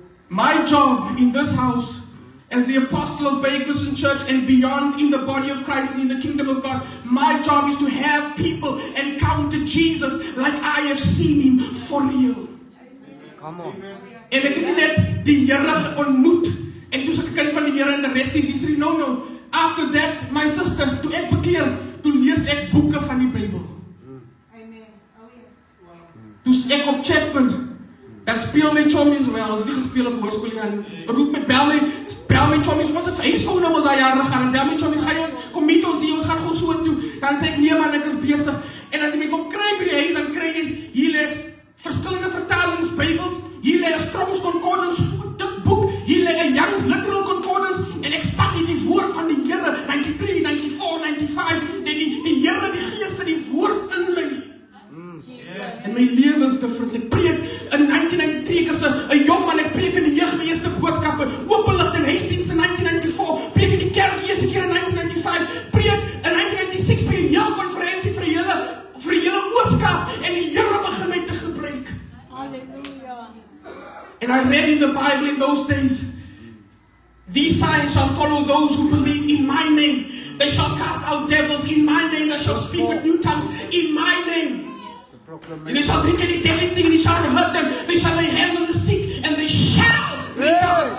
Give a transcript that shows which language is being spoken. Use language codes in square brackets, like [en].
[en] My job in this house, as the apostle of Bay Christian Church and beyond in the body of Christ and in the kingdom of God, my job is to have people encounter Jesus like I have seen Him for real. Come on. [af] En ek het nie net die Here ontmoet en toe ek 'n kind van die Here en [en] the rest is history. No. After that, my sister, [af] toe ek bekeer, toe lees ek boeke van die Bybel. [en] Amen. Oh yes. [af] Toe ek op Chapman, dan speel my chommies wel, ons het nie gespeel op hoërskool nie, roep met bel my chommies, ons het Facebook nou ons al jare gaan, en bel my chommies, ga jy kom meet ons hier, ons gaan gewoon so toe, dan sê ek, nee man, ek is bezig, en as jy my kom kry by die huis, dan kry jy, hier lees verskillende vertalings, Bybels, hier lees Strong's Concordance, so dik boek, hier lees 'n Young's Literal Concordance, en ek staan in die woord van die Here, 93, 94, 95, en die Here, die Gees, die woord in my. En my lewe is different. Ek preek in 1993, ek is 'n jong man, ek preek in die jeugmeester boodskappe, openlig in Hastings in 1994, preek in die kerk eerste keer in 1995, preek in 1996 by 'n jeugkonferensie vir die hele Ooskaap, en die Here begin my te gebruik. Hallelujah. [en] And I read in the Bible in those days, these signs shall follow those who believe in my name. They shall cast out devils in my name. They shall speak with new tongues in my name. And they shall drink any deadly thing, and they shall hurt them. They shall lay hands on the sick, and they shall recover.